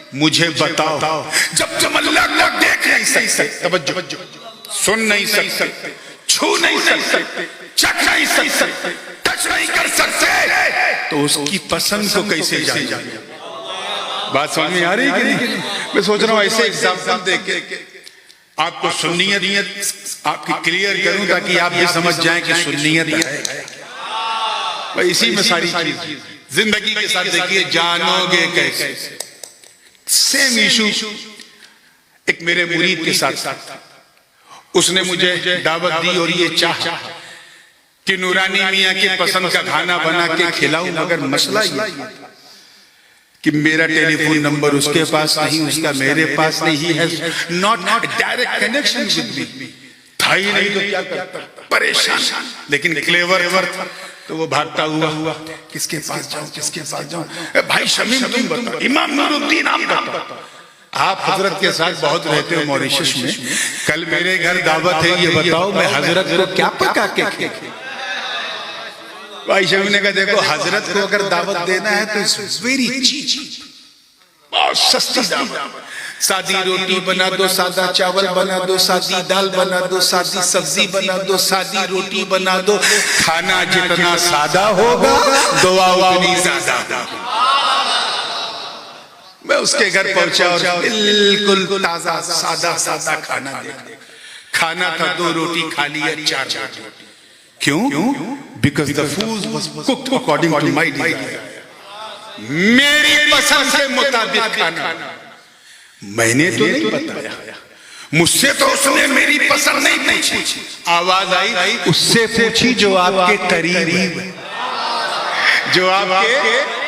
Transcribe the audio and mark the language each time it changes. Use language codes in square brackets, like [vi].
[ur] مجھے بتاؤ جب تم اللہ کو دیکھ نہیں سکتے، توجہ، سن نہیں سکتے، چھو نہیں سکتے، چکھ نہیں سکتے، ٹچ نہیں کر سکتے، تو اس کی پسند کو کیسے جانیں؟ بات سمجھ میں آ رہی کہ نہیں؟ میں سوچ رہا ہوں ایسے ایگزامپل دے کے آپ کو سنیت آپ کی کلیئر کروں تاکہ آپ یہ سمجھ جائیں کہ سنیت ہے. بھئی اسی میں ساری چیز زندگی کے ساتھ دیکھیے، جانو گے کیسے. سیم ایشو ایک میرے مرید کے ساتھ اس نے مجھے دعوت دی اور یہ چاہا کہ نورانی میاں کے پسند کا کھانا بنا کے کھلاؤں، مگر مسئلہ یہ کہ میرا ٹیلی فون نمبر اس کے پاس نہیں، اس کا میرے پاس نہیں ہے. [en] not direct connection with me. [ur] تھا ہی نہیں تو کیا کرتا، پریشان لیکن کلیور تھا. تو وہ بھاگتا ہوا کس کے پاس جاؤں، کس کے پاس جاؤں. بھائی شمیم تم بتاؤ، امام نور الدین آپ بتاؤ. آپ حضرت کے ساتھ بہت رہتے ہو موریشس میں، کل میرے گھر دعوت ہے، یہ بتاؤ میں حضرت کو کیا پکا کے کھلاؤں. بھائی شمیم نے کہا دیکھو حضرت کو اگر دعوت دینا ہے تو [en] it's very cheap، [ur] بہت سستی دعوت. سادی روٹی بنا دو، سادہ چاول بنا دو، سادی دال بنا دو، سادی سبزی بنا دو، سادی روٹی بنا دو. کھانا جتنا سادہ ہوگا دعا اتنی زیادہ. میں اس کے گھر پہنچا اور بالکل تازہ سادہ کھانا دیکھا. کھانا تھا 2 روٹی، کھا لیا 4 روٹی. کیوں؟ [en] Because the food was cooked according to my desire. [ur] میری پسند کے مطابق کھانا. میں نے تو نہیں بتایا، مجھ سے تو اس نے میری پسند نہیں پوچھی. آواز آئی اس سے پوچھی جو آپ کے قریب ہے، جو آپ کے.